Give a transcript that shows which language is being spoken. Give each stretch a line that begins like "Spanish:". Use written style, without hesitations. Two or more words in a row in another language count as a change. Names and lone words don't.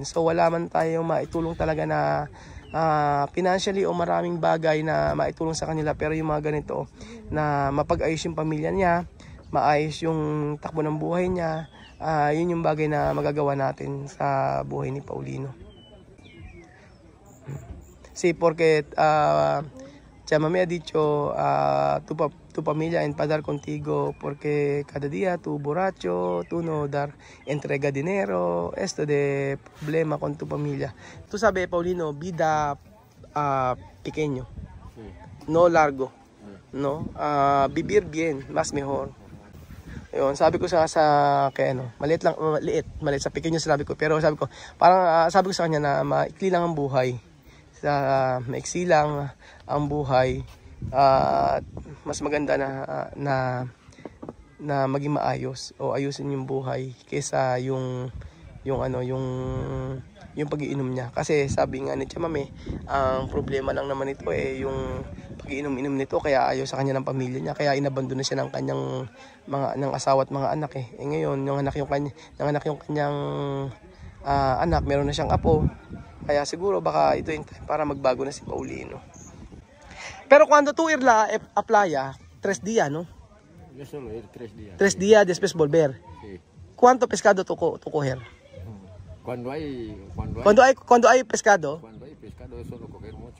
Filipino: So wala man tayong maitulong talaga na financially o maraming bagay na maitulong sa kanila, pero yung mga ganito na mapag-ayos yung pamilya niya, maayos yung takbo ng buhay niya, yun yung bagay na magagawa natin sa buhay ni Paulino.
Spanish: Sí, porque Chama me ha dicho tu familia enfadar contigo porque cada día tu borracho, tú no dar entrega dinero, esto de problema con tu familia. Tú sabes, Paulino, vida pequeño, no largo, no, vivir bien, más mejor.
Filipino: Yun, sabi ko maliit sa pequeño sabi ko, pero sabi ko sa kanya na maikli lang ang buhay. Maiksi lang ang buhay, mas maganda na maging maayos o ayusin yung buhay kaysa yung pag-iinom niya. Kasi sabi nga ni Chamame, ang problema lang naman ito yung pag-iinom-inom nito, kaya ayaw sa kanya ng pamilya niya, kaya inabandon na siya ng kanyang ng asawa at mga anak ngayon yung kanyang anak, meron na siyang apo. Kaya siguro baka ito yung time para magbago na si Paulino.
Spanish: Pero cuando tú ir a playa, 3 días, ¿no? Yo solo ir 3 días. 3 días después volver. Sí. ¿Cuánto pescado tú coger? Cuando hay pescado? Cuando hay pescado es solo coger mucho.